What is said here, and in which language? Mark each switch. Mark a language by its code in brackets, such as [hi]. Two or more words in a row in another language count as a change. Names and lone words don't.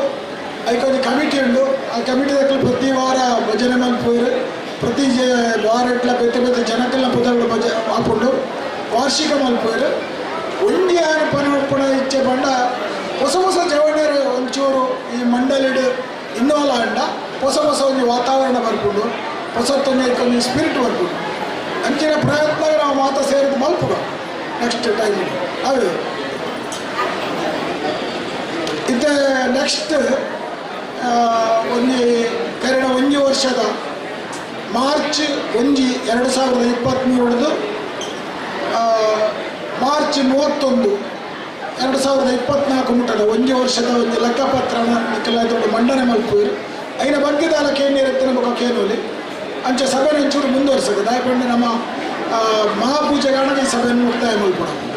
[tcy] ಅದಕ್ಕೊಂದು ಕಮಿಟಿ ಉಂಟು. ಆ ಕಮಿಟಿ ಪ್ರತಿ ವಾರ ಭಜನೆ ಮಲ್ಪೋರು ಪ್ರತಿ ವಾರ ಇಟ್ಲ ಬೇತೆ ಬೇತೆ ಜನಕ್ಕೆಲ್ಲ ಪದಗಳು ಹಾಕೊಂಡು ವಾರ್ಷಿಕ ಮಲ್ಪೋರು ಒಂದಿ ಪನ ಇಚ್ಛೆ ಬಂಡ ಹೊಸ ಹೊಸ ಜವಣರು ಒಂಚೂರು ಈ ಮಂಡಳಿಡು ಇನ್ವಾಲ್ವ್ ಆಂಡ ಹೊಸ ಹೊಸ ಒಂದು ವಾತಾವರಣ ಬರ್ಕೊಂಡು ಹೊಸತ್ತೊಂದು ಇದಕ್ಕೊಂದು ಸ್ಪಿರಿಟ್ ಬರ್ಕೊಂಡು ಅಂಚಿನ ಪ್ರಯತ್ನ ನಾವು ಮಾತಾ ಸೇರಿದು ಮಲ್ಪುಗ [en] next time [tcy] ಅವೇ ಇತ್ತೆ ನೆಕ್ಸ್ಟ್ ಒಂದು ಕರೆದ 1 ವರ್ಷದ ಮಾರ್ಚ್ 1, 2023 ಮಾರ್ಚ್ 31, 2024 ಮುಟ್ಟದ 1 ವರ್ಷದ ಒಂದು ಲೆಕ್ಕಪತ್ರನ ದೊಡ್ಡ ಮಂಡನೆ ಮಲ್ಪುವರು ಐನ ಬಗ್ಗೆ ದಾಲಕ್ಕೆ ಏನಿರುತ್ತೆ ನಮ್ಮ ಕೇನೋಲಿ ಅಂಚೆ ಸಭೆನ ಒಂಚೂರು ಮುಂದುವರಿಸೋದು ದಯಪಂಡು ನಮ್ಮ ಮಹಾಪೂಜೆಗಾಣ ಈ ಸಭೆಯನ್ನು ಮುಕ್ತಾಯ ಮಲ್ಪಡ.